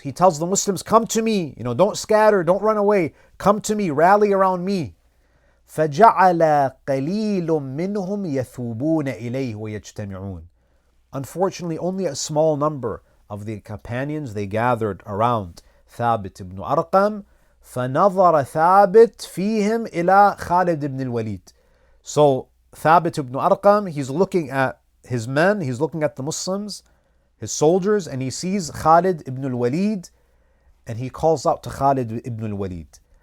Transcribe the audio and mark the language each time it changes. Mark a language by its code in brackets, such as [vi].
[en] He tells the Muslims, come to me, don't scatter, don't run away, come to me, rally around me. [ar] فَجَعَلَ قَلِيلٌ مِّنْهُمْ يَثُوبُونَ إِلَيْهِ وَيَجْتَمِعُونَ. [en] Unfortunately, only a small number of the companions, they gathered around Thabit ibn Arqam. [ar] فَنَظَرَ ثَابِتْ فِيهِمْ إِلَى خَالِدْ ibn al-Walid. [en] So Thabit ibn Arqam, he's looking at his men, he's looking at the Muslims, his soldiers, and he sees Khalid ibn al-Walid, and he calls out to Khalid ibn al-Walid.